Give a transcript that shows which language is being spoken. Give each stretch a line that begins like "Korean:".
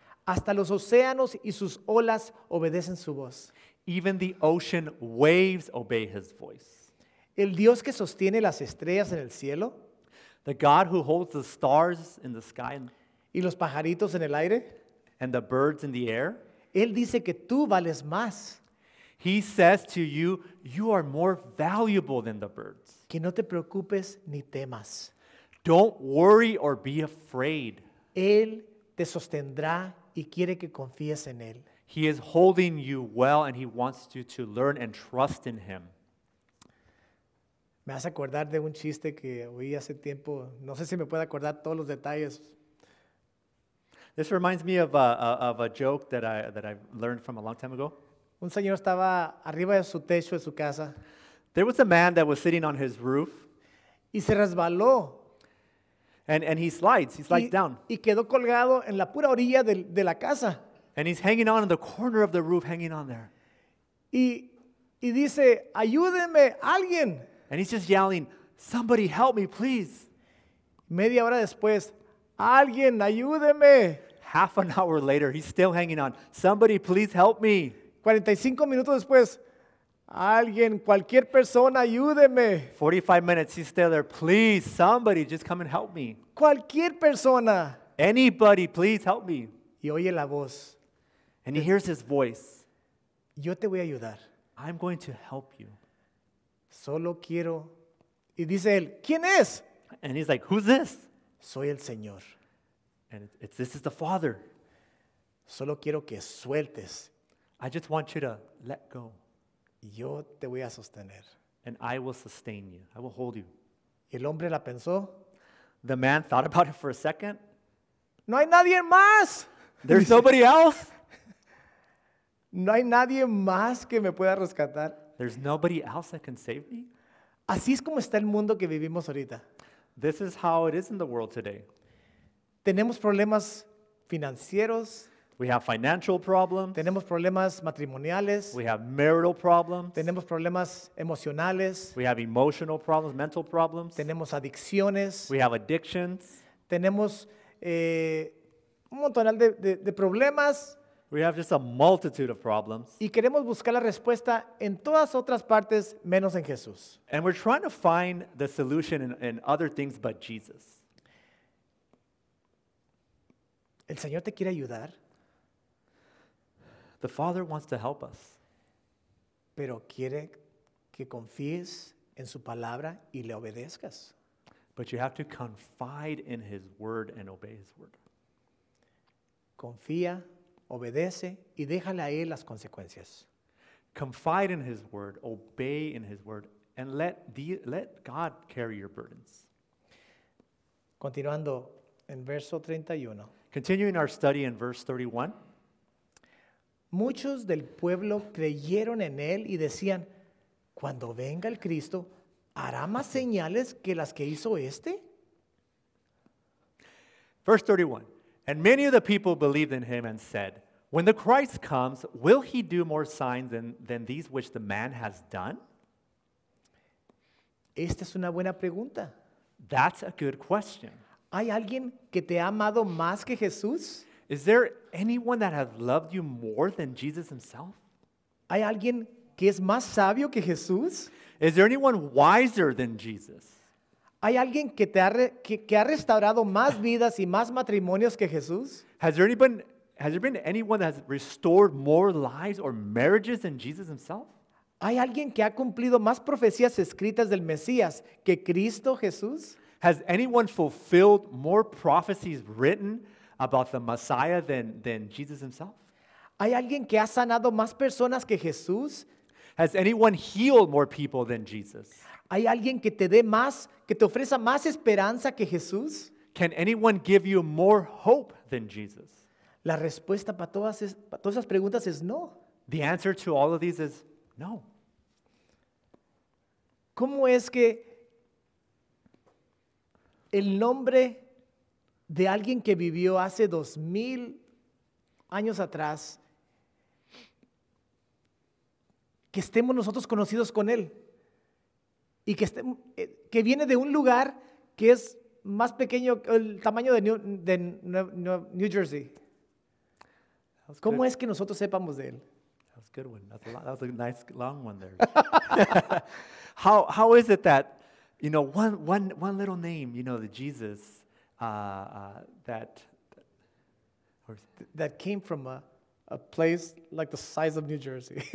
Spanish: Hasta los océanos y sus olas obedecen su voz.
English: Even the ocean waves obey his voice.
Spanish: El Dios que sostiene las estrellas en el cielo.
English: The God who holds the stars in the sky.
Spanish: Y los pajaritos en el aire.
English: And the birds in the air.
Spanish: Él dice que tú vales más.
English: He says to you, you are more valuable than the birds.
Spanish: Que no te preocupes ni temas.
English: Don't worry or be afraid.
Spanish: Él te sostendrá y quiere que confíes en él.
English: He is holding you well and he wants you to learn and trust in him.
Spanish: Me hace acordar de un chiste que oí hace tiempo. No sé si me puedo acordar todos los detalles.
English: This reminds me of a joke that I learned from a long time ago.
Spanish: Un señor estaba arriba de su techo de su casa.
English: There was a man that was sitting on his roof.
Spanish: Y se resbaló.
English: And he slides. He slides down.
Spanish: Y quedó colgado en la pura orilla de la casa.
English: And he's hanging on in the corner of the roof, hanging on there.
Spanish: Y dice, ayúdenme, alguien.
English: And he's just yelling, somebody help me, please.
Spanish: Media hora después, alguien, ayúdeme.
English: Half an hour later, he's still hanging on. Somebody, please help me.
Spanish: 45 minutos después, alguien, cualquier persona, ayúdeme.
English: 45 minutes, he's still there. Please, somebody, just come and help me.
Spanish: Cualquier persona.
English: Anybody, please help me.
Spanish: Y oye la voz.
English: And he hears his voice.
Spanish: Yo te voy a ayudar.
English: I'm going to help you.
Spanish: Solo quiero. Y dice él, ¿quién es?
English: And he's like, who's this?
Spanish: Soy el Señor.
English: And this is the Father.
Spanish: Solo quiero que sueltes.
English: I just want you to let go.
Spanish: Yo te voy a sostener.
English: And I will sustain you. I will hold you.
Spanish: El hombre la pensó.
English: The man thought about it for a second.
Spanish: No hay nadie más.
English: There's nobody else.
Spanish: No hay nadie más que me pueda rescatar.
English: There's nobody else that can save me.
Spanish: Así es como está el mundo que vivimos ahorita.
English: This is how it is in the world today.
Spanish: Tenemos problemas financieros.
English: We have financial problems.
Spanish: Tenemos problemas matrimoniales.
English: We have marital problems.
Spanish: Tenemos problemas emocionales.
English: We have emotional problems, mental problems.
Spanish: Tenemos adicciones.
English: We have addictions.
Spanish: Tenemos un montón de problemas.
English: We have just a multitude of problems.
Spanish: Y queremos buscar la respuesta en todas otras partes menos en Jesús.
English: And we're trying to find the solution in other things but Jesus.
Spanish: El Señor te quiere ayudar.
English: The Father wants to help us.
Spanish: Pero quiere que confíes en su palabra y le obedezcas.
English: But you have to confide in his word and obey his word.
Spanish: Confía, obedece y déjale a él las consecuencias.
English: Confide in his word, obey in his word, and let God carry your burdens.
Spanish: Continuando en verso 31.
English: Continuing our study in verse 31.
Spanish: Muchos del pueblo creyeron en él y decían, cuando venga el Cristo, ¿hará más señales que las que hizo este?
English: Verse 31. And many of the people believed in him and said, when the Christ comes, will he do more signs than these which the man has done?
Spanish: Esta es una buena pregunta.
English: That's a good question.
Spanish: ¿Hay alguien que te ha amado más que Jesús?
English: Is there anyone that has loved you more than Jesus himself?
Spanish: ¿Hay alguien que es más sabio que Jesús?
English: Is there anyone wiser than Jesus?
Spanish: ¿Hay alguien que ha restaurado más vidas y más matrimonios que Jesús?
English: Has there been anyone that has restored more lives or marriages than Jesus himself?
Spanish: ¿Hay alguien que ha cumplido más profecías escritas del Mesías que Cristo Jesús?
English: Has anyone fulfilled more prophecies written about the Messiah than Jesus himself?
Spanish: ¿Hay alguien que ha sanado más personas que Jesús?
English: Has anyone healed more people than Jesus?
Spanish: ¿Hay alguien que te dé más, que te ofrezca más esperanza que Jesús?
English: Can anyone give you more hope than Jesus?
Spanish: La respuesta para todas esas preguntas es no.
English: The answer to all of these is no.
Spanish: ¿Cómo es que el nombre de alguien que vivió hace 2,000 años atrás, que estemos nosotros conocidos con él, y que viene de un lugar que es más pequeño, el tamaño de New Jersey? ¿Cómo es que nosotros sepamos de él?
English: That was a good one. That was a nice long one there. How is it that, you know, one little name, you know, the Jesus, that came from a place like the size of New Jersey.